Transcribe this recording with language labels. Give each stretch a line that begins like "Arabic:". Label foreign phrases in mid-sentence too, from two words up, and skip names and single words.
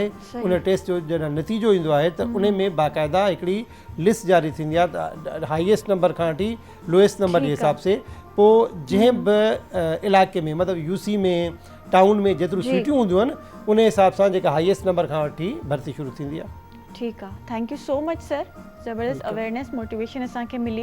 Sindhi: उन टेस्ट जो जॾहिं नतीजो ईंदो आहे त उन में बाक़ाइदा हिकिड़ी लिस्ट जारी थींदी आहे त
English: highest number
Sindhi: खां वठी
English: lowest number
Sindhi: जे हिसाब से पोइ जंहिं बि इलाइक़े में मतिलबु UC में टाउन में जेतिरियूं सीटियूं हूंदियूं आहिनि उन हिसाब सां जेका
English: highest number
Sindhi: खां वठी भर्ती शुरू थींदी आहे। ठीकु आहे,
English: Thank you so much sir, ज़बरदस्त awareness motivation
Sindhi: असांखे मिली।